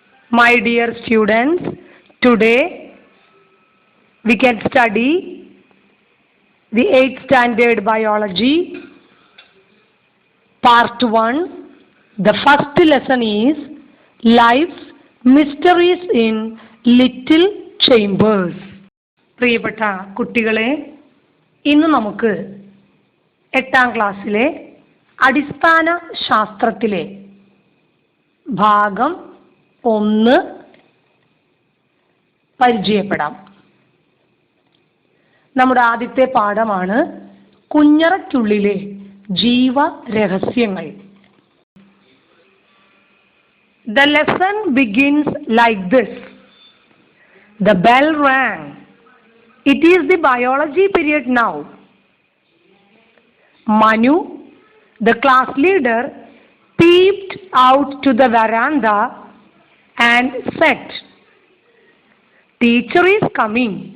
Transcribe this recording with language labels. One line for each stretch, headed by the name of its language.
English: My dear students, today we can study the 8th standard biology, part 1. The first lesson is Life's Mysteries in Little Chambers.
Malayalam: പ്രിയപ്പെട്ട കുട്ടികളെ, ഇന്ന് നമുക്ക് 8ാം ക്ലാസ്സിലെ അടിസ്ഥാന ശാസ്ത്രത്തിലെ ഭാഗം 1 പരിചയപ്പെടാം. നമ്മുടെ ആദ്യത്തെ പാഠമാണ് കുഞ്ഞറയ്ക്കുള്ളിലെ ജീവരഹസ്യങ്ങൾ.
English: The lesson begins like this. The bell rang. It is the biology period now. Manu, the class leader, peeped out to the veranda and said, "Teacher is coming.